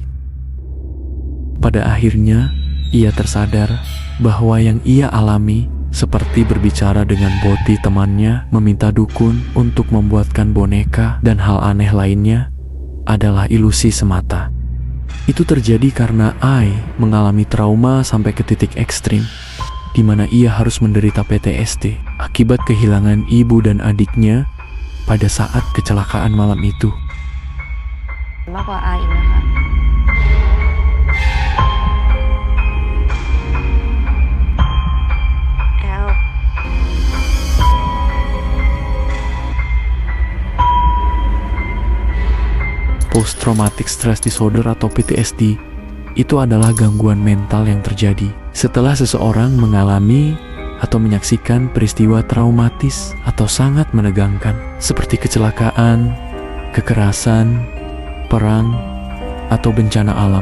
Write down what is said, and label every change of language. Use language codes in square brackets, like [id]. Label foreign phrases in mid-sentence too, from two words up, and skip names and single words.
[id] Pada akhirnya, ia tersadar bahwa yang ia alami seperti berbicara dengan Boti temannya, meminta dukun untuk membuatkan boneka dan hal aneh lainnya adalah ilusi semata. Itu terjadi karena Ai mengalami trauma sampai ke titik ekstrim, di mana ia harus menderita PTSD akibat kehilangan ibu dan adiknya pada saat kecelakaan malam itu. [th] มากกว่าอาอีกนะคะ แอล [en] Post Traumatic Stress Disorder [id] atau PTSD itu adalah gangguan mental yang terjadi setelah seseorang mengalami atau menyaksikan peristiwa traumatis atau sangat menegangkan seperti kecelakaan, kekerasan, perang, atau bencana alam.